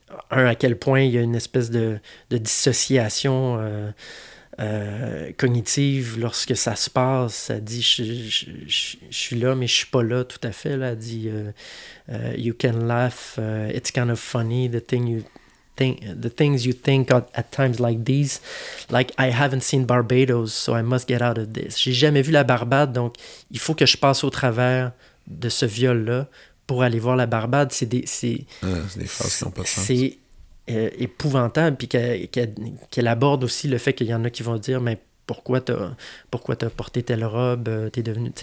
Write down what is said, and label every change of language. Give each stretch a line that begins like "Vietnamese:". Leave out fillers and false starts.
French: à quel point il y a une espèce de dissociation cognitive lorsque ça se passe. Elle dit je suis là, mais je suis pas là tout à fait. Là. Elle dit
English: You can laugh, it's kind of funny, the things you think at times like these, like I haven't seen Barbados, so I must get out of this.
French: J'ai jamais vu la Barbade, donc il faut que je passe au travers de ce viol-là pour aller voir la Barbade. C'est des phrases qui n'ont pas de sens. C'est épouvantable, puis qu'elle aborde aussi le fait qu'il y en a qui vont dire, mais pourquoi t'as porté telle robe, t'es devenu...